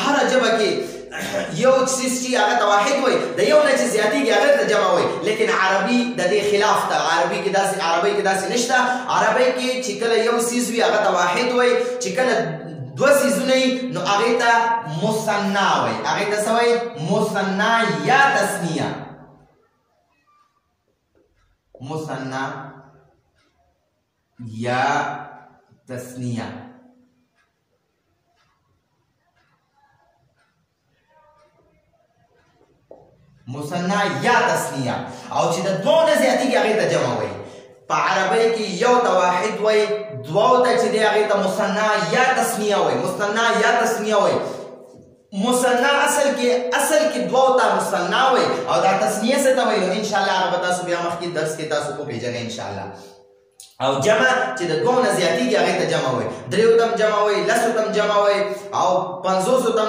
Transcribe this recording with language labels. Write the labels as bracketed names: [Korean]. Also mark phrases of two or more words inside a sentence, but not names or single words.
[Pashto] هر ژبه کې یو څیز چې هغه ته واحد وای د یو نه چې زیاتېږي هغه ته جمع وای لیکن عربي د دې خلاف ده عربي کې داسې نشته عربي کې چې کله یو څیز وي هغه ته واحد وای چې کله دوه څیزونه وي نو هغې ته مثنا وای هغې ته څه وای مثنا یا تثنیه مثنا یا تثنیه مثنا یا تثنیه او چې د دوه نه زیاتېږي هغې ته جمع وایي په عربۍ کې یو ته واحد وایي دوو ته چې دی هغې ته مثنا یا تثنیه وایي مثنا یا تثنیه وایي مثنا اصل کې دوو ته مثنا وایي او دا تثنیه څه ته وایي نو انشاءالله هغه به تاسو بیا مخکې درس کې تاسو وپېژنئ انشاءالله او جمع چې د دوه نه زیاتېږي هغې ته جمع وایي دریو ته هم جمع وایي لسو ته هم جمع وایي او پنځوسو ته هم